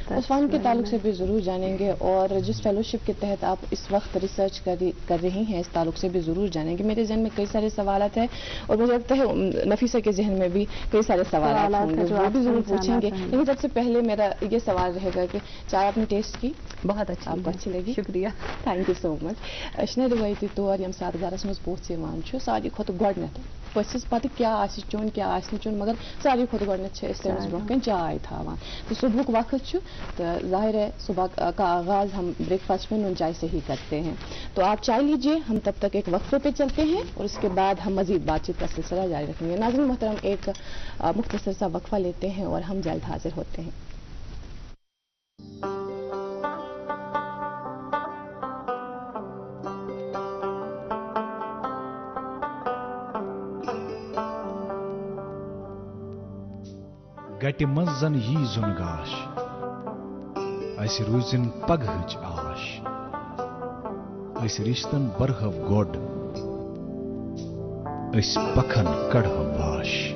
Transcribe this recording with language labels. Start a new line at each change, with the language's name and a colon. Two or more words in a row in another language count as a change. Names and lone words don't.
Urdu: اس فنڈ کے تعلق سے بھی ضرور جانیں گے, اور جس فیلوشپ کے تحت آپ اس وقت ریسرچ کر رہی ہیں اس تعلق سے بھی ضرور جانیں گے. میرے ذہن میں کئی سارے سوالات ہیں اور مجھے لگتا ہے نفیسہ کے ذہن میں بھی کئی سارے سوالات ہوں گے, وہ بھی ضرور پوچھیں گے. لیکن سب سے پہلے میرا یہ سوال رہے گا کہ چائے آپ نے ٹیسٹ کی؟ بہت اچھا, آپ کو اچھی لگی؟ شکریہ,
English: thank you so much.
Kashmiri: روایتی طور یم سات گرس مز پوچھ ساری کھت گۄڈنیتھ پٔژھِس پتہٕ کیا آسہِ چیوٚن کیا آسہِ نہٕ چیوٚن, مگر ساری کھۄتہٕ گۄڈنیتھ چھِ أسۍ تٔمِس برونٛہہ کَنۍ چاے تھاوان.
Urdu: تو
Kashmiri: صبحُک وقت چھُ
Urdu: تو ظاہر ہے صبح کا آغاز ہم بریک فاسٹ میں نون چائے سے ہی کرتے ہیں. تو آپ چائے لیجیے, ہم تب تک ایک وقفے پہ چلتے ہیں اور اس کے بعد ہم مزید بات چیت کا سلسلہ جاری رکھیں گے. ناظرین محترم, ایک مختصر سا وقفہ لیتے ہیں اور ہم جلد حاضر ہوتے ہیں.
Kashmiri: گٹہِ منٛز زن یی زُن گاش, اَسہِ روٗزِن پگہٕچ آش, أسۍ رِشتن برہو گۄڈ, أسۍ پکھن کڑہو واش.